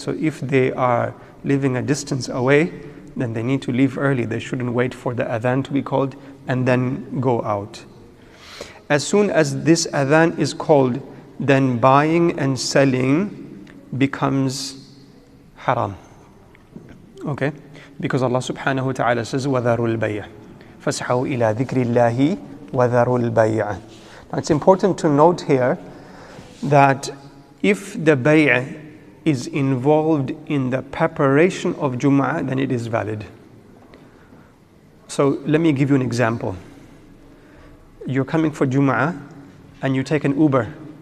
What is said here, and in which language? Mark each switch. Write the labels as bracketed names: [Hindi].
[English] So if they are living a distance away, then they need to leave early. They shouldn't wait for the adhan to be called and then go out. As soon as this adhan is called, then buying and selling becomes haram. Okay? Because Allah subhanahu wa ta'ala says, [Arabic] وَذَرُوا الْبَيْعَ فَاسْحَوْا إِلَى ذِكْرِ اللَّهِ وَذَرُوا الْبَيْعَ. [English] Now it's important to note here that if the bay'ah is involved in the preparation of Jumu'ah, then it is valid. So let me give you an example. You're coming for Jumu'ah and you take an Uber.